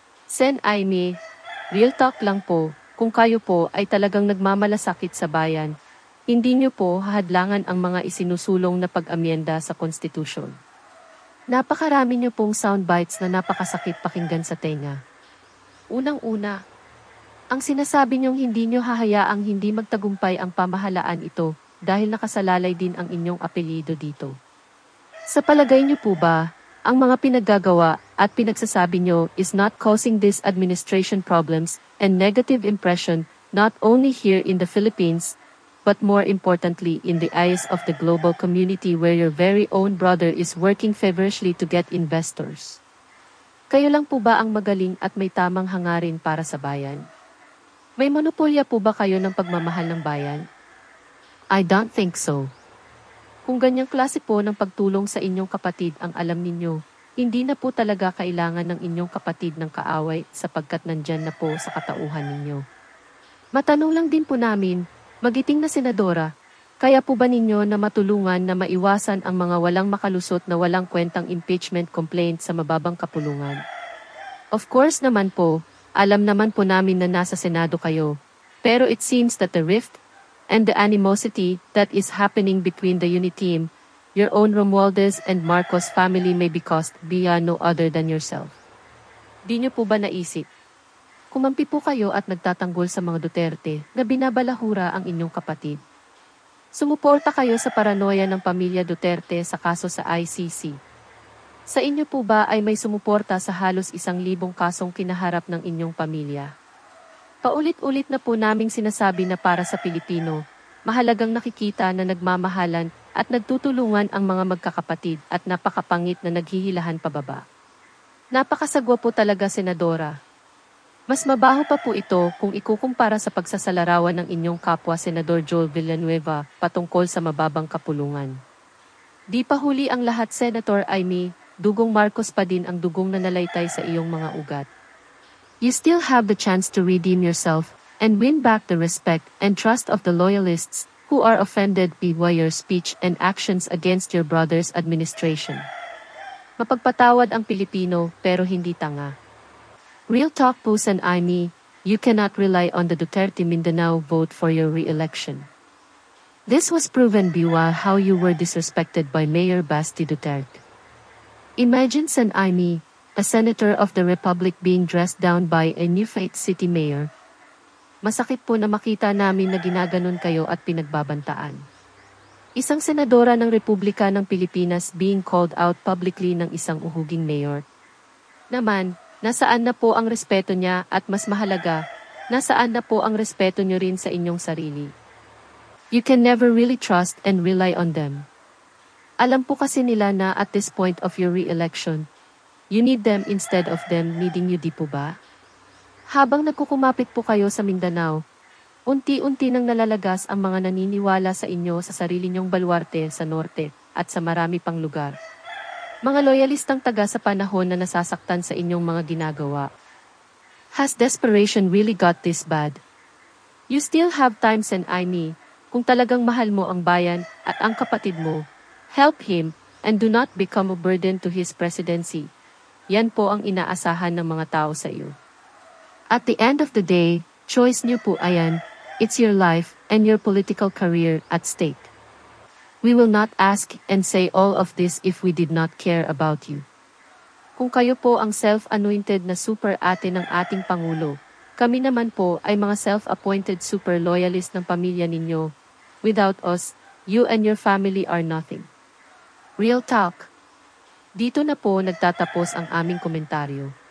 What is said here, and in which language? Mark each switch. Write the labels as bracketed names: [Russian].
[Filipino] Sen Amy, [English] real talk [Filipino] lang po, kung kayo po ay talagang nagmamalasakit sa bayan, hindi nyo po hahadlangan ang mga isinusulong na pag-amyenda sa konstitusyon. Napakarami niyo pong soundbites na napakasakit pakinggan sa tenga. Unang-una, ang sinasabi niyong hindi niyo hahayaang hindi magtagumpay ang pamahalaan ito dahil nakasalalay din ang inyong apelyido dito. Sa palagay niyo po ba, ang mga pinaggagawa at pinagsasabi niyo [English] is not causing this administration problems and negative impression not only here in the Philippines, but more importantly in the eyes of the global community where your very own brother is working feverishly to get investors? [Filipino] Kayo lang po ba ang magaling at may tamang hangarin para sa bayan? May monopolya po ba kayo ng pagmamahal ng bayan? [English] I don't think so. [Filipino] Kung ganyang klase po ng pagtulong sa inyong kapatid ang alam ninyo, hindi na po talaga kailangan ng inyong kapatid ng kaaway sapagkat nandyan na po sa katauhan ninyo. Matanong lang din po namin, magiting na senadora, kaya po ba ninyo na matulungan na maiwasan ang mga walang makalusot na walang kwentang impeachment complaint sa mababang kapulungan? [English] Of course [Filipino] naman po, alam naman po namin na nasa Senado kayo, pero [English] it seems that the rift and the animosity that is happening between the unit team, your own Romualdez and Marcos family may be caused via no other than yourself. [Filipino] Di nyo po ba naisip? Kumampi po kayo at nagtatanggol sa mga Duterte na binabalahura ang inyong kapatid. Sumuporta kayo sa paranoia ng pamilya Duterte sa kaso sa ICC. Sa inyo po ba ay may sumuporta sa halos 1,000 kasong kinaharap ng inyong pamilya? Paulit-ulit na po naming sinasabi na para sa Pilipino, mahalagang nakikita na nagmamahalan at nagtutulungan ang mga magkakapatid at napakapangit na naghihilahan pababa. Napakasagwa po talaga, Senadora. Mas mabaho pa po ito kung ikukumpara sa pagsasalarawan ng inyong kapwa Senador Joel Villanueva patungkol sa mababang kapulungan. Di pa huli ang lahat, Senator Amy, dugong Marcos pa din ang dugong nanalaitay sa iyong mga ugat. [English] You still have the chance to redeem yourself and win back the respect and trust of the loyalists who are offended by your speech and actions against your brother's administration. [Filipino] Mapagpatawad ang Pilipino pero hindi tanga. [English] Real talk po San Aimee, you cannot rely on the Duterte Mindanao vote for your re-election. This was proven by how you were disrespected by Mayor Basti Duterte. Imagine San Aimee, a senator of the Republic being dressed down by a new faith city mayor. [Filipino] Masakit po na makita namin na ginaganon kayo at pinagbabantaan. Isang senadora ng Republika ng Pilipinas [English] being called out publicly [Filipino] ng isang uhuging mayor. Naman, nasaan na po ang respeto niya at mas mahalaga, nasaan na po ang respeto niyo rin sa inyong sarili? [English] You can never really trust and rely on them. [Filipino] Alam po kasi nila na [English] at this point of your re-election, you need them instead of them needing you, [Filipino] di po ba? Habang nagkukumapit po kayo sa Mindanao, unti-unti nang nalalagas ang mga naniniwala sa inyo sa sarili niyong baluarte sa norte at sa marami pang lugar. Mga loyalistang taga sa panahon na nasasaktan sa inyong mga ginagawa. [English] Has desperation really got this bad? You still have time San Aimee, [Filipino] kung talagang mahal mo ang bayan at ang kapatid mo, [English] help him and do not become a burden to his presidency. [Filipino] Yan po ang inaasahan ng mga tao sa iyo. [English] At the end of the day, choice [Filipino] niyo po ayan, [English] it's your life and your political career at stake. We will not ask and say all of this if we did not care about you. [Filipino] Kung kayo po ang self-anointed na super ate ng ating Pangulo, kami naman po ay mga [English] self-appointed super loyalist [Filipino] ng pamilya ninyo. [English] Without us, you and your family are nothing. Real talk. [Filipino] Dito na po nagtatapos ang aming komentaryo.